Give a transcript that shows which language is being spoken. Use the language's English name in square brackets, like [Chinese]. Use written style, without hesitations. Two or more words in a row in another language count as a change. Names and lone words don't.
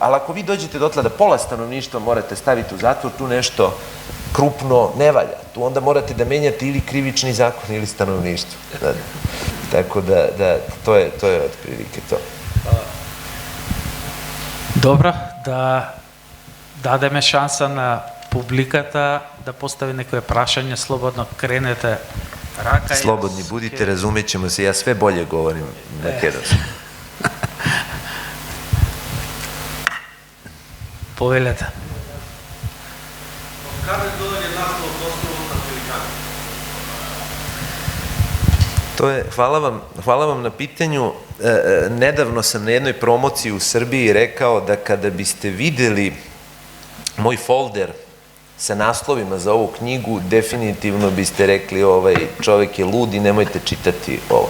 [Serbian] Ali ako vi dođete dotle da pola stanovništva morate staviti u zatvor, tu nešto krupno ne valja. Tu onda morate da menjate ili krivični zakon ili stanovništvo. Tako da to je otprilike to. [Macedonian] Dobro, da дадеме шанса на публиката да постави некои прашања, слободно кренете рака. [Serbian] Slobodni budite, razumjet ćemo se, ja sve bolje govorim makedonski. [Macedonian] Повелете. Каде доаѓа наслов основот на Pelicans? [Serbian] To je, hvala vam na pitanju. Nedavno sam na jednoj promociji u Srbiji rekao da kada biste videli moj folder sa naslovima za ovu knjigu, definitivno biste rekli ovaj čovjek je lud i nemojte čitati ovo.